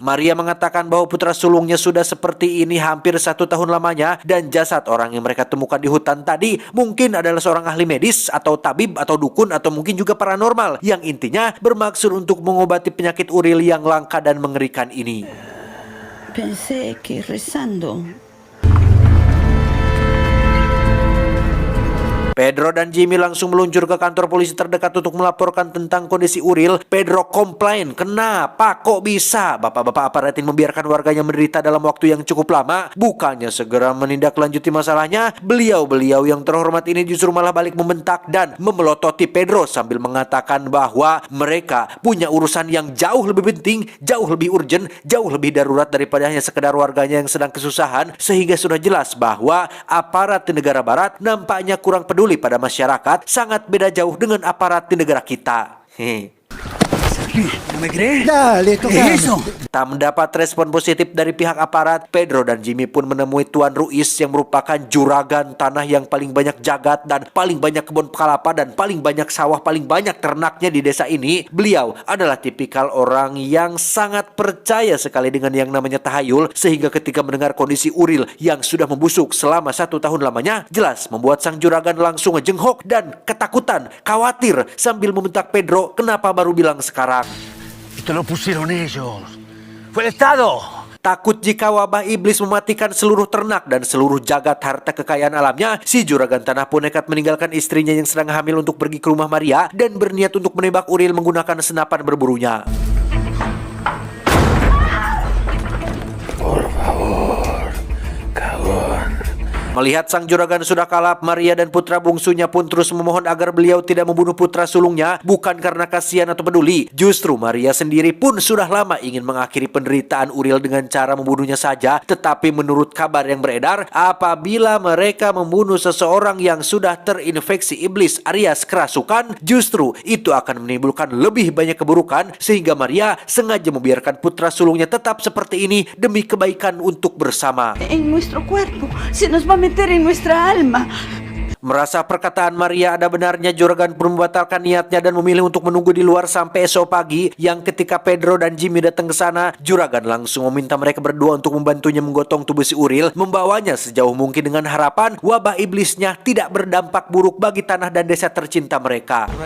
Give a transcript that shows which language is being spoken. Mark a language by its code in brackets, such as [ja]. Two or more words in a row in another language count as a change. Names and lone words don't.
[id] Maria mengatakan bahwa putra sulungnya sudah seperti ini hampir 1 tahun lamanya, dan jasad orang yang mereka temukan di hutan tadi mungkin adalah seorang ahli medis atau tabib atau dukun atau mungkin juga paranormal, yang intinya bermaksud untuk mengobati penyakit Uril yang langka dan mengerikan ini. [es] Pensé que rezando. [id] Pedro dan Jimmy langsung meluncur ke kantor polisi terdekat untuk melaporkan tentang kondisi Uril. Pedro komplain, kenapa kok bisa bapak-bapak aparatin membiarkan warganya menderita dalam waktu yang cukup lama? Bukannya segera menindaklanjuti masalahnya, beliau-beliau yang terhormat ini justru malah balik membentak dan memelototi Pedro sambil mengatakan bahwa mereka punya urusan yang jauh lebih penting, jauh lebih urgent, jauh lebih darurat daripada hanya sekedar warganya yang sedang kesusahan. Sehingga sudah jelas bahwa aparat di negara barat nampaknya kurang peduli pada masyarakat, sangat beda jauh dengan aparat di negara kita. [es] ¿No me crees? Dale, ¿Qué es eso? [id] Tak mendapat respon positif dari pihak aparat, Pedro dan Jimmy pun menemui Tuan Ruiz yang merupakan juragan tanah yang paling banyak jagat dan paling banyak kebun kelapa dan paling banyak sawah, paling banyak ternaknya di desa ini. Beliau adalah tipikal orang yang sangat percaya sekali dengan yang namanya tahayul, sehingga ketika mendengar kondisi Uril yang sudah membusuk selama 1 tahun lamanya, jelas membuat sang juragan langsung ngejenghok dan ketakutan, khawatir, sambil membentak Pedro, kenapa baru bilang sekarang? [es] Esto lo pusieron ellos. Fue el Estado. [id] Takut jika wabah iblis mematikan seluruh ternak dan seluruh jagat harta kekayaan alamnya, si juragan tanah pun nekat meninggalkan istrinya yang sedang hamil untuk pergi ke rumah Maria dan berniat untuk menembak Uril menggunakan senapan berburunya. [es] Por favor, cagón. [id] Melihat sang juragan sudah kalap, Maria dan putra bungsunya pun terus memohon agar beliau tidak membunuh putra sulungnya, bukan karena kasihan atau peduli. Justru Maria sendiri pun sudah lama ingin mengakhiri penderitaan Uril dengan cara membunuhnya saja. Tetapi menurut kabar yang beredar, apabila mereka membunuh seseorang yang sudah terinfeksi iblis alias kerasukan, justru itu akan menimbulkan lebih banyak keburukan, sehingga Maria sengaja membiarkan putra sulungnya tetap seperti ini demi kebaikan untuk bersama. [es] En nuestro cuerpo. Se nos va a meter en nuestra alma. [id] Merasa perkataan Maria ada benarnya, juragan pun membatalkan niatnya dan memilih untuk menunggu di luar sampai esok pagi. Yang ketika Pedro dan Jimmy datang ke sana, juragan langsung meminta mereka berdua untuk membantunya menggotong tubuh si Uril, membawanya sejauh mungkin dengan harapan wabah iblisnya tidak berdampak buruk bagi tanah dan desa tercinta mereka.